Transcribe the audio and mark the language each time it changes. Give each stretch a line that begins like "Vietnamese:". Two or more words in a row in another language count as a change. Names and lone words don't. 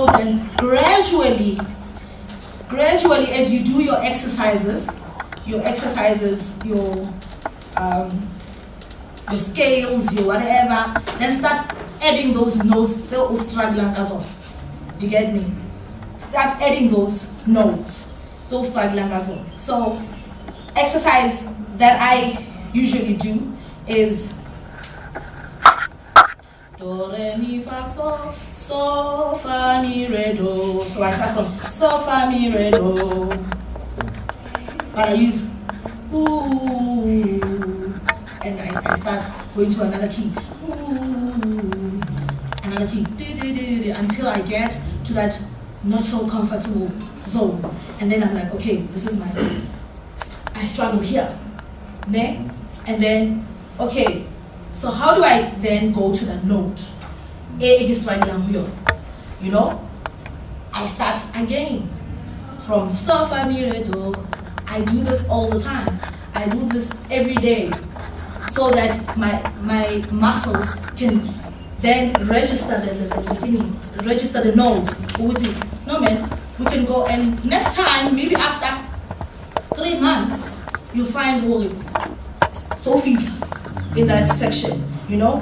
English: Then gradually as you do your exercises, your scales, your whatever, then start adding those notes. You get me? Start adding those notes. So exercise that I usually do is do, re, mi, fa, so, fa, mi, re, do. So I start from so, fa, mi, re, do. But I use ooh, and I start going to another key. Ooh, another key, until I get to that not so comfortable zone. And then I'm like, okay, this is I struggle here. Ne? And then, okay, so how do I then go to the note? You know? I start again from so, fa, mi, re, do. I do this all the time. I do this every day so that my muscles can then register the note. No man, we can go, and next time, maybe after 3 months, you'll find Sophie in that section, you know?